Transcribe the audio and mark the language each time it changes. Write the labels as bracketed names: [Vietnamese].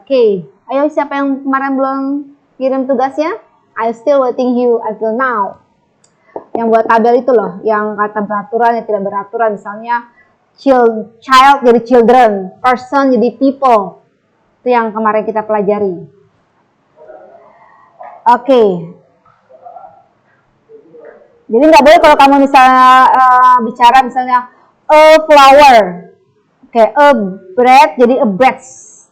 [Indonesian] Oke, ayo siapa yang kemarin belum kirim tugasnya? [English] I'm still waiting you until now. [Indonesian] Yang buat tabel itu loh, yang kata beraturan, yang tidak beraturan. Misalnya child jadi children, person jadi people. Itu yang kemarin kita pelajari. Oke. Jadi nggak boleh kalau kamu misalnya bicara misalnya a flower. Oke, a bread jadi a breads.